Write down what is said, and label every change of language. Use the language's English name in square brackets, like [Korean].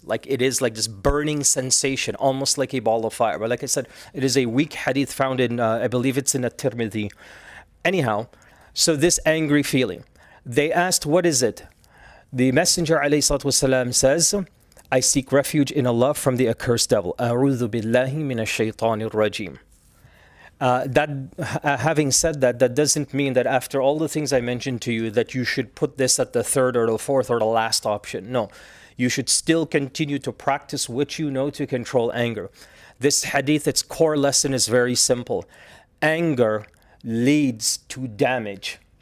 [English] Like, it is like this burning sensation, almost like a ball of fire. But like I said, it is a weak hadith found in, I believe it's in At-Tirmidhi. Anyhow, so this angry feeling. They asked, what is it? The Messenger ﷺ says, I seek refuge in Allah from the accursed devil. [Arabic] أعوذ بالله من الشيطان الرجيم. [English] Having said that, that doesn't mean that after all the things I mentioned to you, that you should put this at the third or the fourth or the last option. No, you should still continue to practice what you know to control anger. This hadith, its core lesson is very simple. Anger leads to damage.